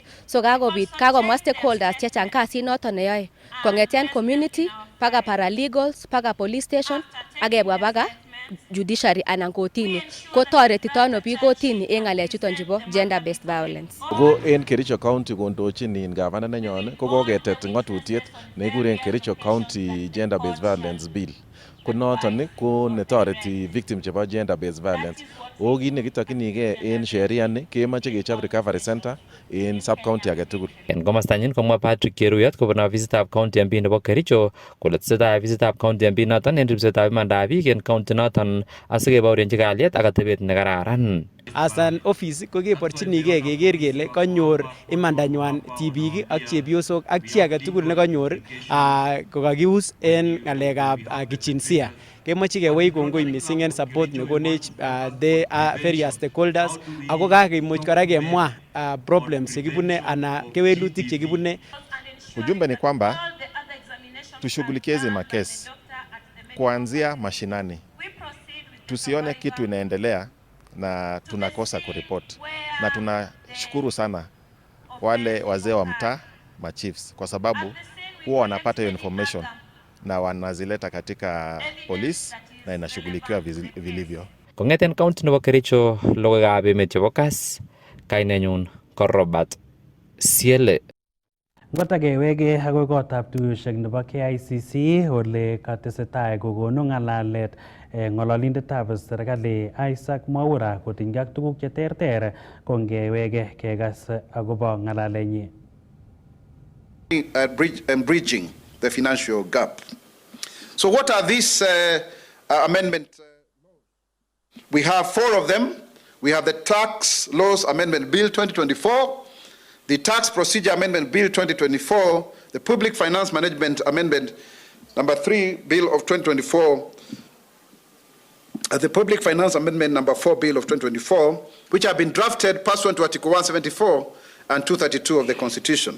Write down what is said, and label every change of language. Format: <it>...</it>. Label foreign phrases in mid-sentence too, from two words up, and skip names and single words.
<kln>So kakomwa stakeholders chechang kasit noton neyoe kong'eten community paka paralegals paka</kln> <en>police station</en> <kln>akebwa paka judiciary anan kotini. Kotoretito ano biik kotini en ng'alechuton chebo</kln> <en>gender based violence.</en> <kln>Ko en Kericho county kondochin gavana nenyon ko koketet ng'atutiet nekikuren Kericho county</kln> <en>gender based violence bill.</en> <kln>ko noton ko netoreti victim chebo</kln> <en>gender based violence.</en> <kln>O kit nekitokyinigei en sheria ni kemoche kechop</kln> <en>recovery center</en> <kln>en</kln> <en>sub county</en> <kln>age tugul. En komostanyin komwa Patrick Cheruyot kobun ofisitab</kln> <en>county MP</en> <kln>nebo Kericho kole tesetai ofisitab</kln> <en>county MP</en> <kln>noton en ripsetab imandab biik en county noton asikebaorionji kalyet ak atebet nekararan.</kln> <en>As an office</en> <kln>ko keborchinigei keker kele kanyor imandanywan tibik ak chepyosok ak chi age tugul ne kanyor kokakius en ngalekab kijinsia. Kemoche kewei kongoi missing en support nekonech</kln> <en>the various stakeholders</en> <kln>ako kakemuch kora kemwa problems chekibune ana kewelutik chekibune.</kln> <sw>Ujumbe ni kwamba tushughulikie hizi makesi kuanzia mashinani, tusione kitu inaendelea na tunakosa kuripoti, na tunashukuru sana wale wazee wa mtaa machiefs kwa sababu huwa wanapata hiyo information na wanazileta katika polisi na inashughulikiwa vilivyo.</sw> <kln>Kongeten county nebo Kericho, logoiwekab emet chebo Kass, kainenyun ko Robert Siele. Ngotakewege agoi kotab tuyoshek nebo KICC ole katesetai kokonu ng'alalet ng'ololindetab serikali Isaac Mwaura kotinygei ak tuguk cheterter kongewege kekas agobo ng'alalenyi.</kln> <en>Bridging the financial gap. So what are these amendments? We have 4 of them. We have the Tax Laws Amendment Bill 2024, the Tax Procedure Amendment Bill 2024, the Public Finance Management Amendment number 3 Bill of 2024, the Public Finance Amendment number 4 Bill of 2024, which have been drafted pursuant to Article 174 and 232 of the Constitution.</en>